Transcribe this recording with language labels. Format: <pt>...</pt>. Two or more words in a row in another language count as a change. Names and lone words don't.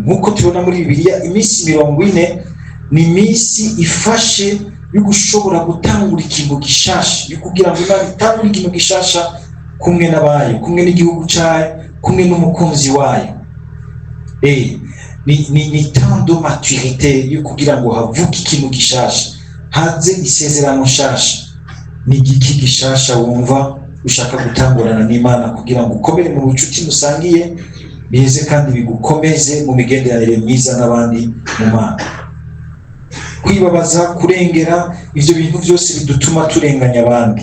<rn>Nk'uko tubona muri Bibiliya, iminsi 40 ni iminsi ifashe yo gushobora gutangura ikintu gishasha, yo kugira ngo Imana itangure ikintu gishasha kumwe n'abayo, kumwe n'igihugu cyayo, kumwe n'umukunzi wayo. Ni</rn> <fr>temps de maturité</fr> <rn>yo kugira ngo havuke ikintu gishasha, haze isezerano shasha. Ni igiki gishasha wumva ushaka gutangurana n'Imana kugira ngo ukomere mu bucuti musangiye, bize kandi bigukomeze mu migenderanire myiza n'abandi mu Mana. Kwibabaza, kurengera, ivyo bintu byose bidutuma turenganya abandi.</rn>